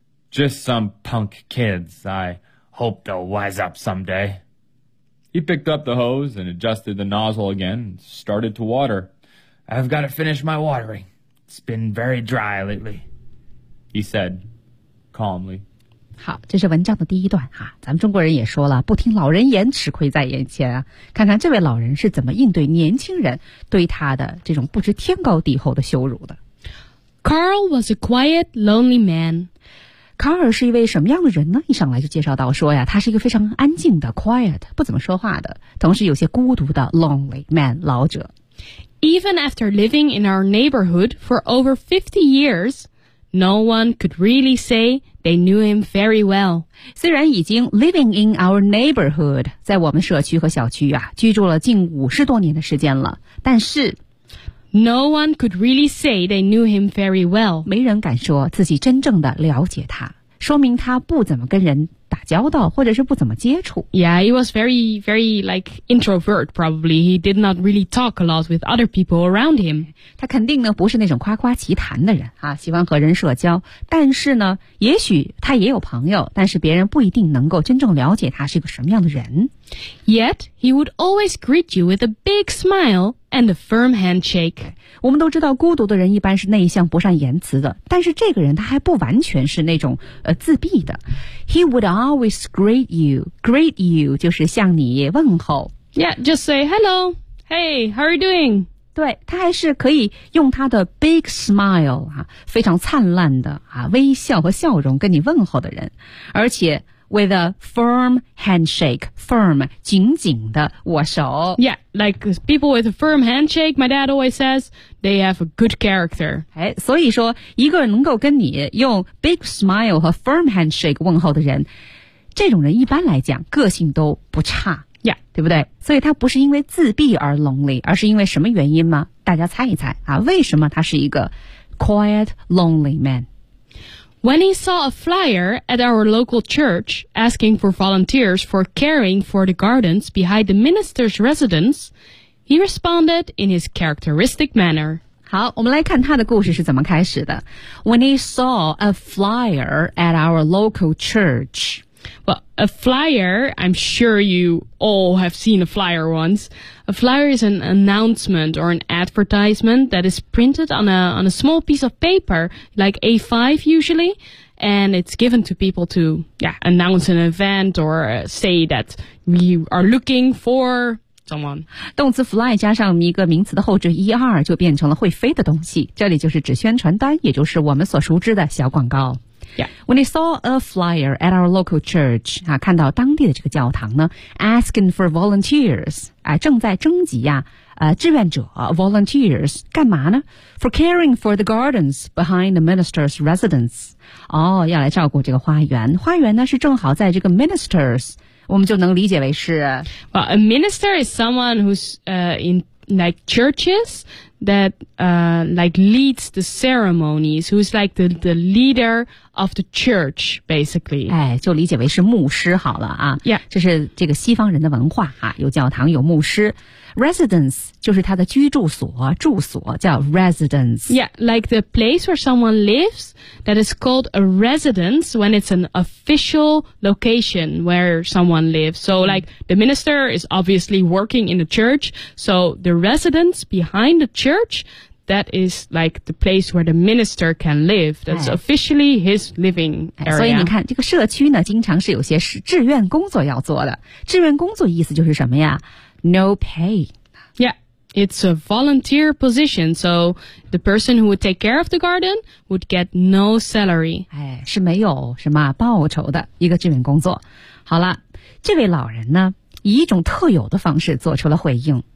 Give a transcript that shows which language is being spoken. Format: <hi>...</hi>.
<en>Just some punk kids. I hope they'll wise up someday. He picked up the hose and adjusted the nozzle again and started to water. I've got to finish my watering. It's been very dry lately, he said calmly.</en> <zh>好，这是文章的第一段哈。咱们中国人也说了，不听老人言，吃亏在眼前啊。看看这位老人是怎么应对年轻人对他的这种不知天高地厚的羞辱的。</zh> <en>Carl was a quiet, lonely man.</en> <zh>卡尔是一位什么样的人呢？一上来就介绍到说呀，他是一个非常安静的 quiet, 不怎么说话的，同时有些孤独的</zh> <en>lonely man,</en> <zh>老者。</zh> <en>Even after living in our neighborhood for over 50 years,No one could really say they knew him very well.</en> <zh>虽然已经</zh> <en>living in our neighborhood,</en> <zh>在我们社区和小区啊居住了近50多年的时间了，但是</zh> <en>No one could really say they knew him very well.</en> <zh>没人敢说自己真正的了解他，说明他不怎么跟人打交道，或者是不怎么接触。</zh> <en>Yeah, he was very, very, like, introvert, probably. He did not really talk a lot with other people around him.</en> <zh>他肯定呢不是那种夸夸其谈的人啊，喜欢和人社交。但是呢，也许他也有朋友，但是别人不一定能够真正了解他是一个什么样的人。</zh> <en>Yet, he would always greet you with a big smile and a firm handshake.</en> <zh>我们都知道孤独的人一般是内向不善言辞的，但是这个人他还不完全是那种自闭的。</zh> <en>He would always greet you. Greet you</en> <zh>就是向你问候。</zh> <en>Yeah, just say hello. Hey, how are you doing?</en> <zh>对，他还是可以用他的</zh> <en>big smile</en> <zh>啊，非常灿烂的啊微笑和笑容跟你问候的人，而且</zh> <en>with a firm handshake,</en> <zh>firm 紧紧的握手。</zh> <en>Yeah, like people with a firm handshake, my dad always says they have a good character.</en> <zh>哎，所以说一个能够跟你用</zh> <en>big smile</en> <zh>和</zh> <en>firm handshake</en> <zh>问候的人，这种人一般来讲个性都不差。</zh> <en>Yeah.</en> <zh>对不对？所以他不是因为自闭而 lonely, 而是因为什么原因吗？大家猜一猜啊，为什么他是一个</zh> <en>quiet lonely man? When he saw a flyer at our local church asking for volunteers for caring for the gardens behind the minister's residence, he responded in his characteristic manner.</en> <zh>好，我们来看他的故事是怎么开始的。</zh> <en>When he saw a flyer at our local church, Well, a flyer, I'm sure you all have seen a flyer once. A flyer is an announcement or an advertisement that is printed on a small piece of paper, like A5 usually, and it's given to people to, yeah, announce an event or say that we are looking for... Someone.</en> <zh>动词 fly 加上一个名词的后缀 er 就变成了会飞的东西，这里就是指宣传单，也就是我们所熟知的小广告。</zh> <en>Yeah. When he saw a flyer at our local church,、啊、</en> <zh>看到当地的这个教堂呢</zh> <en>asking for volunteers,、啊、</en> <zh>正在征集、啊志愿者</zh> <en>volunteers,</en> <zh>干嘛呢</zh> <en>for caring for the gardens behind the minister's residence.</en> <zh>哦，要来照顾这个花园，花园呢是正好在这个 minister's,我们就能理解为是</zh> <en>Well, a minister is someone who's in like churches that like leads the ceremonies, who's like the leader of the church, basically.</en> <zh>哎，就理解为是牧师好了啊。</zh> <en>Yeah.</en> <zh>这是这个西方人的文化啊，有教堂，有牧师。 Residence 就是他的居住所，住所叫 residence.</zh> <en>Yeah, like the place where someone lives, that is called a residence when it's an official location where someone lives. So like the minister is obviously working in the church, so the residence behind the church, that is like the place where the minister can live. That's officially his living area.</en> <zh>所以你看，这个社区呢，经常是有些志愿工作要做的。志愿工作意思就是什么呀？</zh> <en>No pay. Yeah, it's a volunteer position, so the person who would take care of the garden would get no salary.</en> <zh>哎，是没有什么报酬的一个志愿工作。好了，这位老人呢，以一种特有的方式做出了回应。</zh>